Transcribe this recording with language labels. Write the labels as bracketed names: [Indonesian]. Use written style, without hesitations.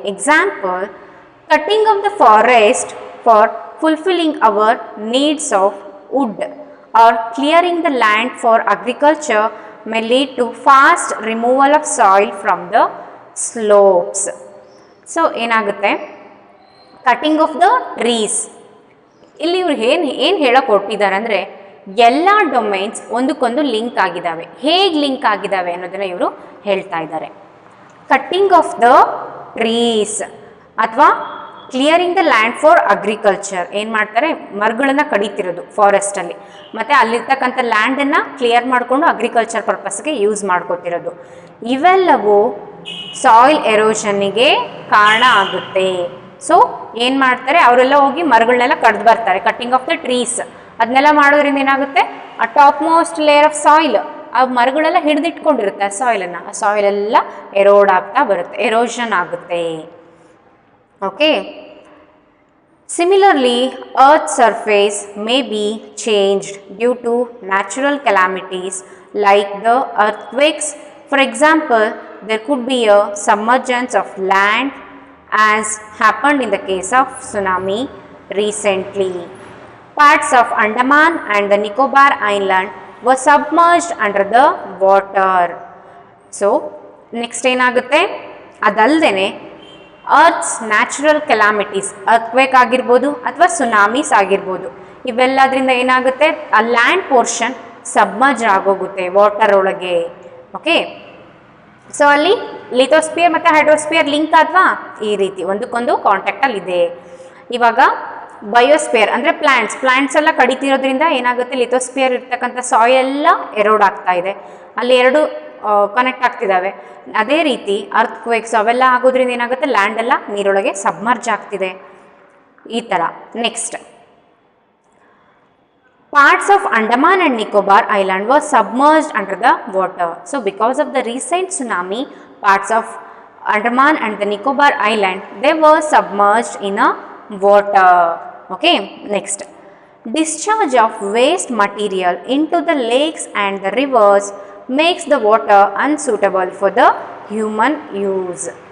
[English] Example, cutting of the forest for fulfilling our needs of wood or clearing the land for agriculture may lead to fast removal of soil from the slopes. [Kannada] So ಏನಾಗುತ್ತೆ, [English] cutting of the trees, [Kannada] ಇಲ್ಲಿ ಇವ್ರು ಏನು ಹೇಳಕ್ಕೆ ಹೊರಟಿದ್ದಾರೆ ಅಂದರೆ ಎಲ್ಲ domains ಒಂದಕ್ಕೊಂದು link ಆಗಿದ್ದಾವೆ. ಹೇಗೆ ಲಿಂಕ್ ಆಗಿದ್ದಾವೆ ಅನ್ನೋದನ್ನು ಇವರು ಹೇಳ್ತಾ ಇದ್ದಾರೆ. [English] cutting of the trees [Kannada] ಅಥವಾ [English] clearing the land for agriculture, [Kannada] ಏನು ಮಾಡ್ತಾರೆ, ಮರಗಳನ್ನು ಕಡಿತಿರೋದು ಫಾರೆಸ್ಟಲ್ಲಿ, ಮತ್ತು ಅಲ್ಲಿರ್ತಕ್ಕಂಥ ಲ್ಯಾಂಡನ್ನು ಕ್ಲಿಯರ್ ಮಾಡಿಕೊಂಡು ಅಗ್ರಿಕಲ್ಚರ್ ಪರ್ಪಸ್ಗೆ ಯೂಸ್ ಮಾಡ್ಕೊತಿರೋದು, ಇವೆಲ್ಲವೂ ಸಾಯಿಲ್ ಎರೋಷನ್ನಿಗೆ ಕಾರಣ ಆಗುತ್ತೆ. ಸೊ ಏನು ಮಾಡ್ತಾರೆ, ಅವರೆಲ್ಲ ಹೋಗಿ ಮರಗಳನ್ನೆಲ್ಲ ಕಡ್ದು ಬರ್ತಾರೆ, [English] Cutting of the trees. [Kannada] ಅದನ್ನೆಲ್ಲ ಮಾಡೋದ್ರಿಂದ ಏನಾಗುತ್ತೆ, ಆ [English] top most layer of soil, [Kannada] ಆ ಮರಗಳೆಲ್ಲ ಹಿಡಿದಿಟ್ಕೊಂಡಿರುತ್ತೆ ಆ ಸಾಯಿಲನ್ನು, ಆ ಸಾಯಿಲ್ ಎಲ್ಲ ಎರೋಡ್ ಆಗ್ತಾ ಬರುತ್ತೆ, ಎರೋಷನ್ ಆಗುತ್ತೆ. [English] Okay. Similarly, Earth's surface may be changed due to natural calamities like the earthquakes. For example, there could be a submergence of land as happened in the case of tsunami recently. Parts of Andaman and the Nicobar Island were submerged under the water. [Kannada] So, next ಏನಾಗುತ್ತೆ, ಅದಲ್ಲದೆ earth's natural calamities, ಅರ್ತ್ಕ್ವೇಕ್ ಆಗಿರ್ಬೋದು ಅಥವಾ ಸುನಾಮೀಸ್ ಆಗಿರ್ಬೋದು, ಇವೆಲ್ಲದರಿಂದ ಏನಾಗುತ್ತೆ, ಆ land portion submerge ಆಗೋಗುತ್ತೆ water ಒಳಗೆ. Okay, so ಅಲ್ಲಿ ಲಿಥೋಸ್ಪಿಯರ್ ಮತ್ತು ಹೈಡ್ರೋಸ್ಪಿಯರ್ ಲಿಂಕ್ ಅಥವಾ ಈ ರೀತಿ ಒಂದಕ್ಕೊಂದು ಕಾಂಟ್ಯಾಕ್ಟಲ್ಲಿದೆ. ಇವಾಗ ಬಯೋಸ್ಪಿಯರ್ ಅಂದರೆ ಪ್ಲಾಂಟ್ಸ್ ಎಲ್ಲ ಕಡಿತಿರೋದ್ರಿಂದ ಏನಾಗುತ್ತೆ, ಲಿಥೋಸ್ಪಿಯರ್ ಇರ್ತಕ್ಕಂಥ ಸಾಯಿಲ್ ಎಲ್ಲ ಎರೋಡ್ ಆಗ್ತಾ ಇದೆ, ಅಲ್ಲಿ ಎರಡು ಕನೆಕ್ಟ್ ಆಗ್ತಿದ್ದಾವೆ. ಅದೇ ರೀತಿ ಅರ್ತ್ಕ್ವೇಕ್ಸ್ ಅವೆಲ್ಲ ಆಗೋದ್ರಿಂದ ಏನಾಗುತ್ತೆ, ಲ್ಯಾಂಡ್ ಎಲ್ಲ ನೀರೊಳಗೆ ಸಬ್ಮರ್ಜ್ ಆಗ್ತಿದೆ, ಈ ಥರ. Next, [English] Parts of Andaman and Nicobar Island were submerged under the water. So because of the recent tsunami, parts of Andaman and the Nicobar Island, they were submerged in a water. Okay, next. Discharge of waste material into the lakes and the rivers makes the water unsuitable for the human use.